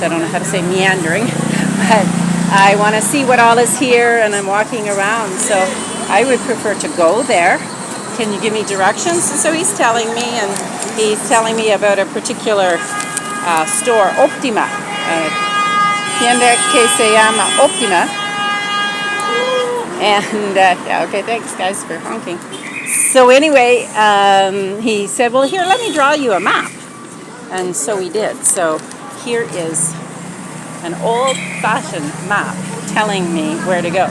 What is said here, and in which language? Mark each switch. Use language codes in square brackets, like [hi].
[en] I don't know how to say meandering, but I want to see what all is here, and I'm walking around. So I would prefer to go there. Can you give me directions? And so he's telling me, and he's telling me about a particular store, Optima. [es] Tienda que se llama Optima. [en] And, yeah, okay, thanks, guys, for honking. So anyway, he said, well, here, let me draw you a map. And so we did. So here is an old-fashioned map telling me where to go.